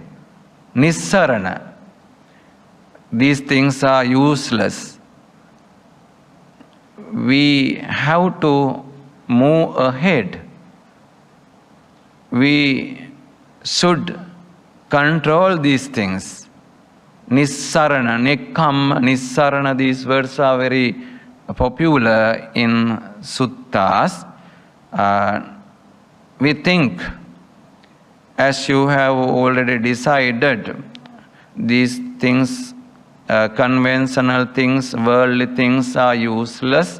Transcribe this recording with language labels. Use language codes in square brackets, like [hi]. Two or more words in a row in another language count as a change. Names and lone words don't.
[en] Nissarana. These things are useless. We have to move ahead. We should control these things. [pi] Nissarana, nekkhamma, nissarana, [en] these words are very popular in suttas. We think, as you have already decided, these things, conventional things, worldly things are useless.